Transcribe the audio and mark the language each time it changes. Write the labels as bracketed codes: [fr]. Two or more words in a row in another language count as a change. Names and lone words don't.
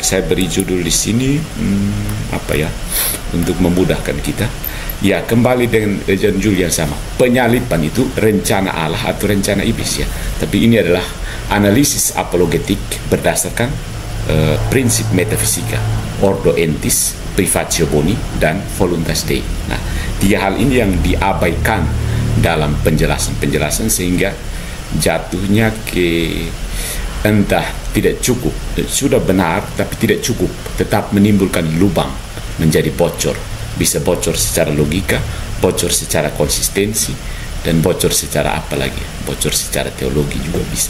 [id] Saya beri judul di sini apa ya, untuk memudahkan kita. Ya, kembali dengan judul yang sama. Penyalipan itu rencana Allah atau rencana iblis ya. Tapi ini adalah analisis apologetik berdasarkan prinsip metafisika, [la] ordo entis, privatio boni, dan voluntas Dei. [id] Nah, tiga hal ini yang diabaikan dalam penjelasan-penjelasan sehingga jatuhnya ke entah tidak cukup, sudah benar tapi tidak cukup, tetap menimbulkan lubang, menjadi bocor. Bisa bocor secara logika, bocor secara konsistensi, dan bocor secara apa lagi, bocor secara teologi juga bisa.